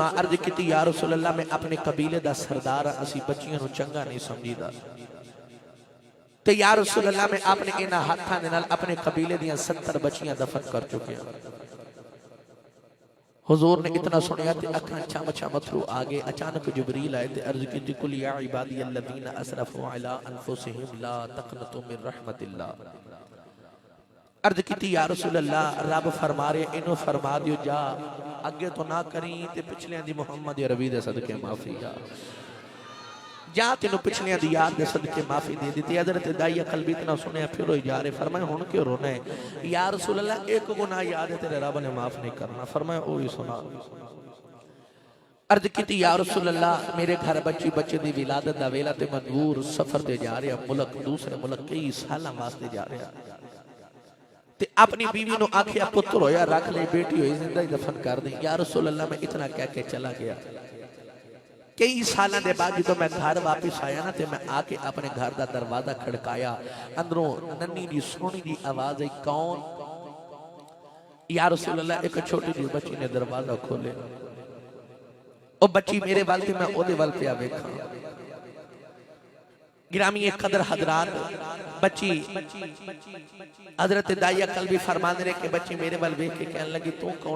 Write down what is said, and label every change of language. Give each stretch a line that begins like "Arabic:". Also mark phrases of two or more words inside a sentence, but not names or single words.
Punjabi: عرض کی
Arabic: يا رسول الله
Punjabi: میں اپنے قبیلے دا سردار اسی بچیاں نوں چنگا نہیں سمجھیدا تے
Arabic: يا رسول الله
Punjabi: میں اپنے انہاں ہاتھاں دے نال اپنے قبیلے دیاں 70 بچیاں دفن کر چکے ہیں. حضور نے اتنا سنیا تے اکھاں چھم چھم اتھرو آ گئے. اچانک جبریل آئے تے عرض کی
Arabic: قل يا عبادي الذين أسرفوا على أنفسهم لا تقنطوا من رحمة الله.
Punjabi: عرض کی
Arabic: يا رسول الله
Punjabi: رب فرما رہے انہوں فرما دیو جا اگے تو نہ کری تے پچھلیاں دی محمد عربی دے صدقے معافی جا تینوں پچھلیاں دی یاد دے صدقے معافی دے دی. حضرت دائیہ کلبی اتنا سنے پھر روئی جا رہے۔ فرمایا ہن کیوں رونا ہے
Arabic: يا رسول الله,
Punjabi: ایک گناہ یاد ہے تیرے رب نے معاف نہیں کرنا. فرمایا او ہی سنا. عرض کی
Arabic: يا رسول الله
Punjabi: میرے گھر بچی بچے دی ولادت دا ویلا تے مجبور سفر تے جا رہا ملک دوسرے ملک کئی سال واسطے جا رہا تے اپنی بیوی نوں آکھیا پتر ہویا رکھ لے، بیٹی ہوئی زندہ ہی دفن کر دے.
Arabic: يا رسول الله
Urdu: میں اتنا کہہ کے چلا گیا۔ کئی سالوں کے بعد جو میں گھر واپس آیا نا تے میں آکے اپنے گھر کا دروازہ کھڑکایا.
Punjabi: اندروں ننی دی سوہنی دی آواز آئی کون?
Arabic: يا رسول الله
Punjabi: ایک چھوٹی جی بچی نے دروازہ کھولے. او بچی میرے وال تے میں اودے وال پے ویکھا. گرامی قدر حضرات بچی حضرت دائیہ کلبی فرمانے رہے کہ بچی میرے وال ویکھ کے کہنے لگی تو کون ہے?